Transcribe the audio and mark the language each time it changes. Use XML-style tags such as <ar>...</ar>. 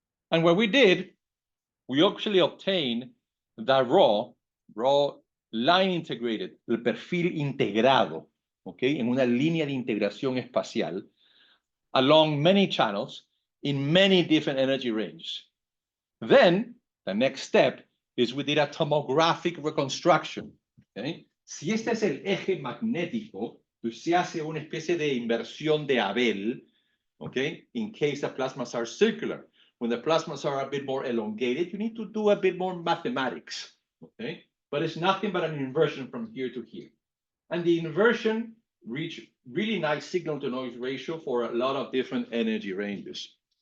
<en>And what we did, we actually obtained the raw line integrated,</en> <es>el perfil integrado,</es> <en>okay,</en> <es>en una línea de integración espacial</es> <en>along many channels in many different energy ranges. Then the next step is we did a tomographic reconstruction. Okay?</en> <es>Si este es el eje magnético, pues se hace una especie de inversión de Abel</es> <en>okay, in case the plasmas are circular. When the plasmas are a bit more elongated, you need to do a bit more mathematics, okay? But it's nothing but an inversion from here to here. And the inversion reach really nice signal to noise ratio for a lot of different energy ranges.</en>